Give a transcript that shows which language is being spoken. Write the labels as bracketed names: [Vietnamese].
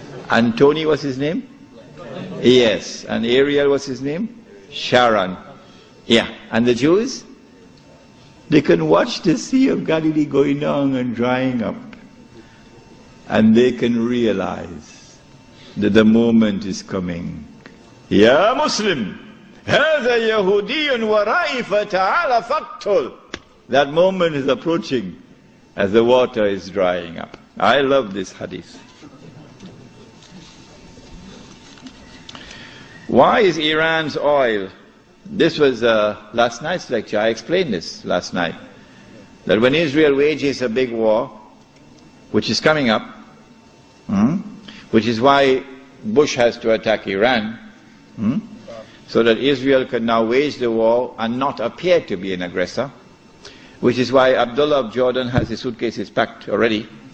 [English] And Tony was his name? Yes. And Ariel was his name? Sharon. Yeah. And the Jews? They can watch the Sea of Galilee going down and drying up. And they can realize that the moment is coming. [Arabic] Ya Muslim, هذا يهودي ورائي فتعال فاقتل. [English] That moment is approaching as the water is drying up. I love this hadith. Why is Iran's oil? This was last night's lecture. I explained this last night. That when Israel wages a big war, which is coming up, which is why Bush has to attack Iran, so that Israel can now wage the war and not appear to be an aggressor, which is why Abdullah of Jordan has his suitcases packed already.